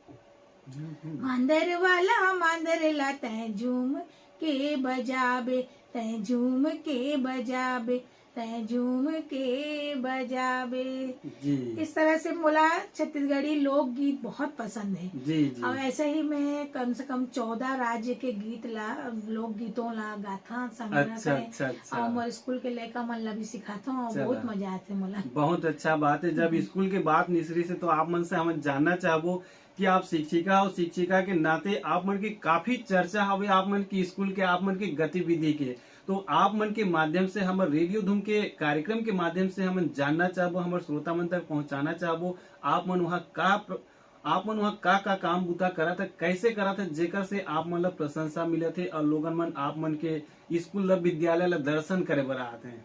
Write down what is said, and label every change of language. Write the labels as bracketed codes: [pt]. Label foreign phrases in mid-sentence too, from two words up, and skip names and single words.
[hne] मांदर लाते झूम के बजाबे, ते झूम के बजाबे, ते झूम के बजाबे। इस तरह से मोला छत्तीसगढ़ी लोकगीत बहुत पसंद है। और ऐसे ही मैं कम से कम 14 राज्य के गीत ला लोकगीतों ला गाथा संग्रह और मोर स्कूल के लड़का मन ला भी सिखाता हूँ, बहुत मजा आते मोला। बहुत अच्छा बात है। जब स्कूल के बात निसरी से तो आप मन से हम जानना चाहबो कि आप शिक्षिका और शिक्षिका के नाते आप मन की काफी चर्चा हवे आप मन की स्कूल के आप मन की गतिविधि के, तो आप मन के माध्यम से हमारे रेडियो धूम के कार्यक्रम के माध्यम से हम जानना चाहबो, हमारे श्रोता मन तक पहुंचाना चाहबो आप मन वहाँ का काम बुता करा था, कैसे करा था, जेकर से आप मन ला प्रशंसा मिले थे और लोगन मन आप मन के स्कूल ला विद्यालय ला दर्शन करे बर आते हैं।